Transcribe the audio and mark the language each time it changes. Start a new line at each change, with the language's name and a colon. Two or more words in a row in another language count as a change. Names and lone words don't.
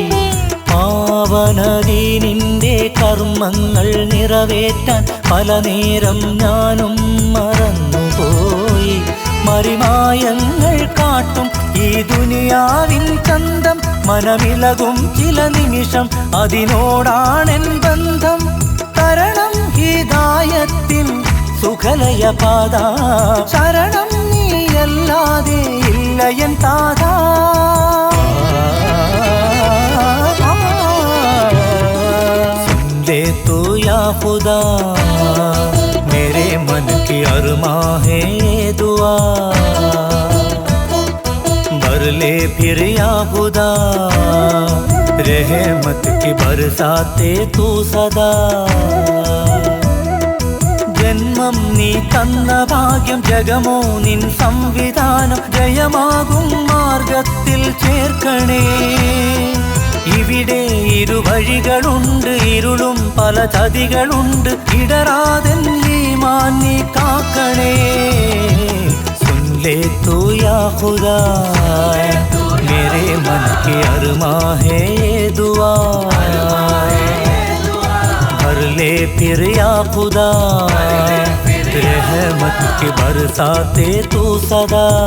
Malayalam: പാവനദീനിൻ്റെ കർമ്മങ്ങൾ നിറവേറ്റാൻ പല നേരം ഞാനും മറന്നുപോയി മറിമായങ്ങൾ കാട്ടും ഈ ദുനിയാവിൻ ചന്തം മനമിളകും ചില നിമിഷം അതിനോടാണെൻ ബന്ധം തരണം ഹിദായത്തിൻ സുഖലയ പാദ ശരണം നീയല്ലാതെ ഇല്ലയൻ താതാ
Hindi: सुन ले तो या खुदा मेरे मन की अरमा है ये दुआ भर ले फिर या खुदा रहमत की बरसाते तू सदा
Malayalam: ജന്മം നീ തന്ന ഭാഗ്യം ജഗമോ നിൻ സംവിധാനം ജയമാകും മാർഗത്തിൽ ചേർക്കണേ ഇവിടെ ഇരുവഴികളുണ്ട് ഇരുളും പല ചതികളുണ്ട് ഇടറാതെ ഈമാൻ നീ കാക്കണേ
Hindi: सुन ले तो या खुदा मेरे मन की अरमा है ये दुआ भर ले फिर या खुदा रहमत की बरसाते तू सदा